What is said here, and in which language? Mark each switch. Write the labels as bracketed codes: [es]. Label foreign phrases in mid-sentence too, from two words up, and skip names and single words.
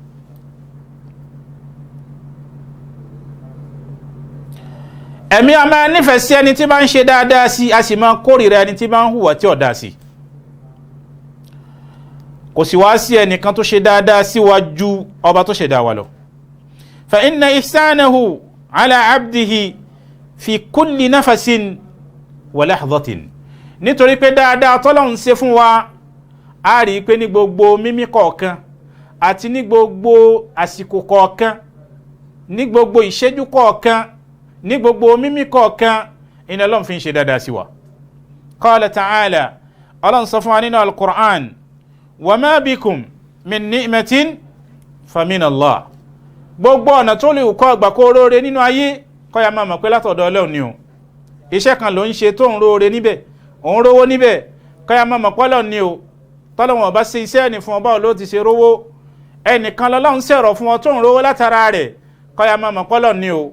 [yo] ẹ̀mí a máa nífẹ̀ẹ́ sí ẹni tí bá ń ṣe dáadáa sí, a sì máa kórìíra ẹni tí bá ń hùwà tí ò dáa sí. kò sì wá sí ẹnìkan tó ṣe dáadáa síwájú ọba tó ṣẹ̀dá wa lọ. [ar] فإن إحسانه على عبده في كل نفس ولحظة, [yo] nítorí pé dáadáa tọ́lọ́run ṣe fún wa a rí pé ní gbogbo mímí kọ̀ọ̀kan àti ní gbogbo àsìkò kọ̀ọ̀kan, ní gbogbo ìṣẹ́jú kọ̀ọ̀kan, ní gbogbo mímí kọ̀ọ̀kan, iná Ọlọ́run fi ń ṣe dáadáa sí wa. [ar] قال تعالى, [yo] Ọlọ́run sọ fún wa nínú al-Qur'an, [ar] وما بكم من نعمة فمن الله. [yo] Gbogbo ọ̀nà tó lè kọ́ ọgbà kó róore nínú ayé kọ́ ya máa mọ̀ pé látọ̀dọ̀ Ọlọ́run ni o. Iṣẹ́ kan ló ń ṣe tó ń róore níbẹ̀, òun rówó níbẹ̀, kọ́ ya máa mọ̀ pé Ọlọ́run ni o. Tọ́lọ́run ọba ṣe iṣẹ́ ẹni fún ọba ló ti ṣe rówó, ẹnìkan lọ́lọ́run ṣẹ̀rọ̀ fún ọ tó ń rówó látara rẹ̀, kọ́ ya máa mọ̀ pé Ọlọ́run ni o.